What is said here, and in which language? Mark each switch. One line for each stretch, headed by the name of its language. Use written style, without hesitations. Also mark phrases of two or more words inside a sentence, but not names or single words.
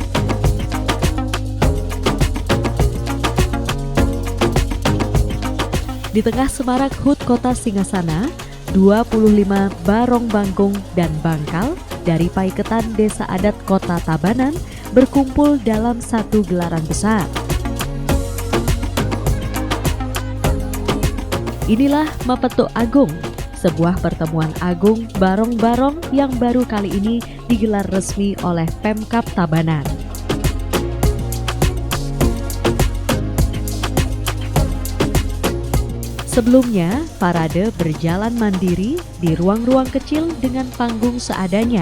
Indonesian: Di tengah semarak HUT Kota Singasana, 25 barong bangkung dan bangkal dari paiketan Desa Adat Kota Tabanan berkumpul dalam satu gelaran besar. Inilah Mapetuk Agung, sebuah pertemuan agung barong-barong yang baru kali ini digelar resmi oleh Pemkab Tabanan. Sebelumnya, parade berjalan mandiri di ruang-ruang kecil dengan panggung seadanya.